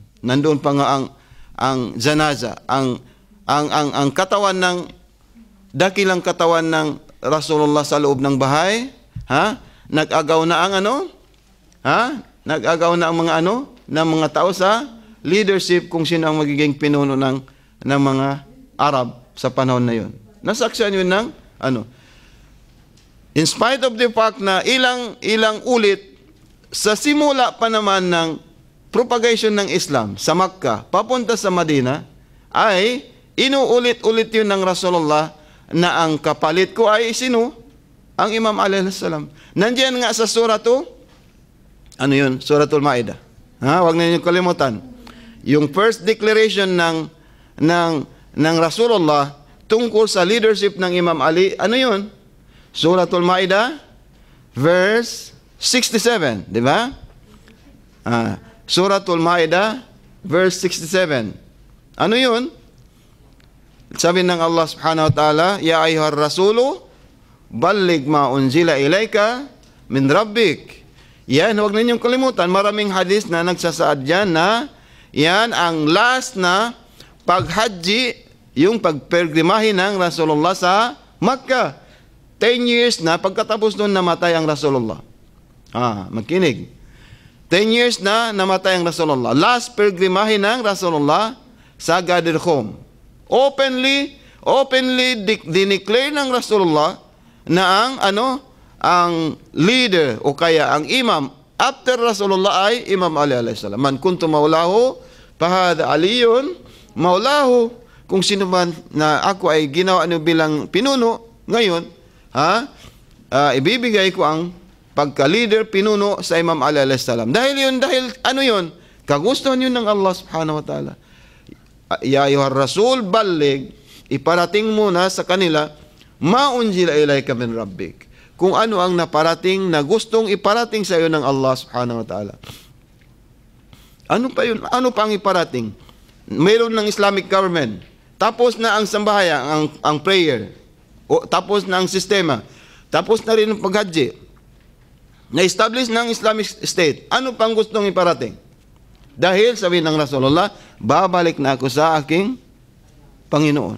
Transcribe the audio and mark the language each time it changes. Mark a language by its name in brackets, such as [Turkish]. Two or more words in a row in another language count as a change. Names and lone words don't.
[Filipino] Nandoon pa nga ang janaza, ang katawan dakilang katawan ng Rasulullah sa loob ng bahay, nag-agaw na ang mga tao sa leadership kung sino ang magiging pinuno ng mga Arab sa panahon na yun. Nasaksihan yun ng [English] in spite of the fact [Filipino] na ilang ulit sa simula pa naman ng propagation ng Islam sa Makkah papunta sa Madina, ay inuulit-ulit yun ng Rasulullah na ang kapalit ko ay sino? Ang Imam Ali [Arabic] عليه السلام. [Filipino] Nandiyan nga sa suratul Ma'idah. Huwag na niyo kalimutan. Yung [English] first declaration [Filipino] ng Rasulullah tungkol sa leadership ng Imam Ali, yun? Suratul Ma'idah, verse 67, di ba? Suratul Ma'idah, verse 67. Ano yun? Sabi ng [Arabic] الله سبحانه وتعالى، يا أيها الرسول، بلغ ما أنزل إليك من ربك. [Filipino] Yan, huwag ninyong kalimutan. Maraming hadis na nagsasaad dyan na yan ang last na paghaji, yung pagpergrimahin ng Rasulullah sa Makkah. 10 years na pagkatapos nun namatay ang Rasulullah. Magkinig. 10 years na namatay ang Rasulullah. Last pilgrimahin ng Rasulullah sa Ghadir Khum. Openly dineclare ng Rasulullah na ang leader o kaya ang imam after Rasulullah ay Imam Ali [Arabic] عليه السلام. من كنت مولاه فهذا علي مولاه. [Filipino] Kung sino man na ako ay ginawa bilang pinuno ngayon, ibibigay ko ang pagka-leader, pinuno sa Imam Ali [Arabic] عليه السلام. [Filipino] Dahil kagustuhan yun ng Allah [Arabic] سبحانه وتعالى. يا أيها الرسول، بلغ, [Filipino] iparating muna sa kanila, [Arabic] ما أنزل إليك من ربك. [Filipino] Kung ano ang naparating na gustong iparating sa iyo ng Allah [Arabic] سبحانه وتعالى. [Filipino] Ano pa yun? Ano pang iparating? mayroon ng [English] Islamic government. [Filipino] Tapos na ang sambahayan, ang prayer. Tapos na ang sistema. Tapos na rin ang paghaji. Na-establish ng [English] Islamic State. [Filipino] Ano pang gustong iparating? Dahil sabi ng Rasulullah, babalik na ako sa aking Panginoon.